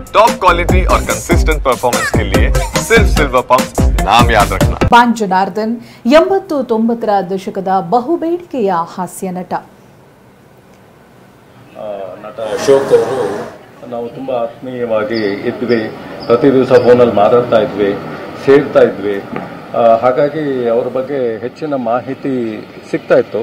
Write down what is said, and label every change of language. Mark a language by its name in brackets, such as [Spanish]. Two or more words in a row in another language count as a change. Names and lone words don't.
[English] top quality [Hindi] और [English] consistent performance [Hindi] के लिए सिर्फ सिल्वर पंप नाम याद रखना। [Kannada] ಪಾನ್ ಜನಾರ್ದನ್ 80-90ರ ದಶಕದ ಬಹುಬೇಡಿಕೆಯ ಹಾಸ್ಯ ನಟ. ನಟ ಅಶೋಕ್ ಅವರು ನಾವು ತುಂಬ ಆತ್ಮೀಯವಾಗಿ ಇದ್ವಿ. ಪ್ರತಿ ದಿವಸ ಫೋನಲ್ಲಿ ಮಾತಾಡ್ತಾ ಇದ್ವಿ, ಸೇರ್ತಾ ಇದ್ವಿ. ಹಾಗಾಗಿ ಅವ್ರ ಬಗ್ಗೆ ಹೆಚ್ಚಿನ ಮಾಹಿತಿ ಸಿಗ್ತಾ ಇತ್ತು.